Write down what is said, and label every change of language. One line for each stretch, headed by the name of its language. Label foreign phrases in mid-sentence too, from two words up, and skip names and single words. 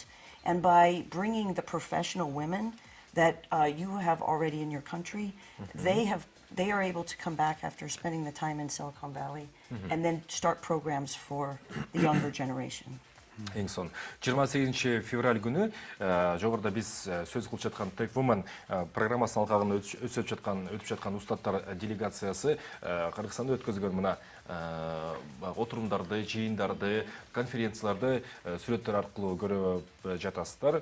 English: And by bringing the professional women that you have already in your country, they are able to come back after spending the time in Silicon Valley and then start programs for the younger generation.
Kyrgyz: Эң сон 28 февраль күнү жогоруда биз сөз кылып жаткан TechWomen программасынын алкагында өтүп жаткан устаттар делегациясы Кыргызстанда өткөзгөн мына отурумдарды, жыйындарды, конференцияларды сүрөттөр аркылуу көрүп жатасыздар.